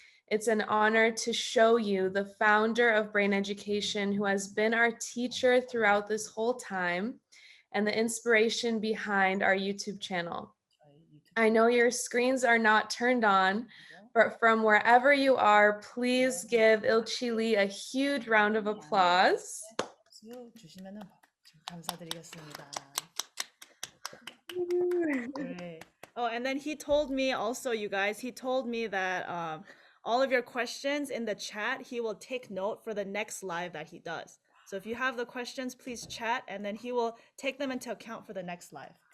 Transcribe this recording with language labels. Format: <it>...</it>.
<en>It's an honor to show you the founder of Brain Education, who has been our teacher throughout this whole time, and the inspiration behind our YouTube channel. I know your screens are not turned on, but from wherever you are, please give Ilchili a huge round of applause.</en> <ko>주시면은 감사드리겠습니다.</ko> <en>Great. Oh, and then he told me also, you guys, he told me that all of your questions in the chat, he will take note for the next live that he does. So if you have the questions, please chat, and then he will take them into account for the next live.</en>